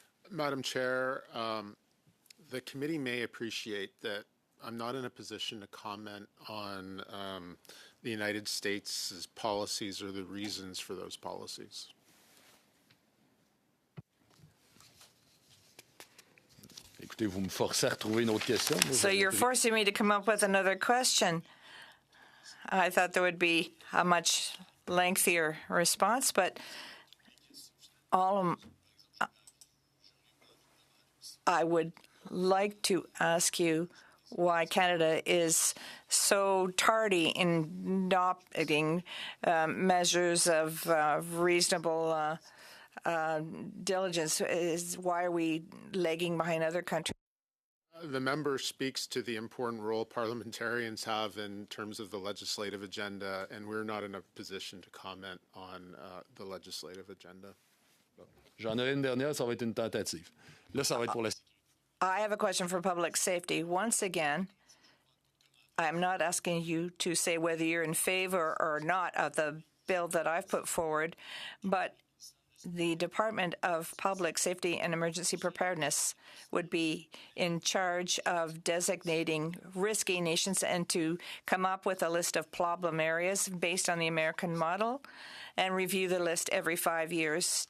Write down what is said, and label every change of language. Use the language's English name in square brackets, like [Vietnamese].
[English] Madam Chair, the committee may appreciate that I'm not in a position to comment on the United States' policies or the reasons for those policies. [French] Écoutez, vous me forcez à retrouver une autre question. [English] So you're forcing me to come up with another question. I thought there would be a much lengthier response, but I would like to ask you why Canada is so tardy in adopting measures of reasonable diligence. Why are we lagging behind other countries? The member speaks to the important role parliamentarians have in terms of the legislative agenda, and we're not in a position to comment on the legislative agenda. [French] J'en aurai une dernière, ça va être une tentative. Là, ça va être pour la... [English] I have a question for public safety. Once again, I'm not asking you to say whether you're in favor or not of the bill that I've put forward, but the Department of Public Safety and Emergency Preparedness would be in charge of designating risky nations and to come up with a list of problem areas based on the American model and review the list every 5 years.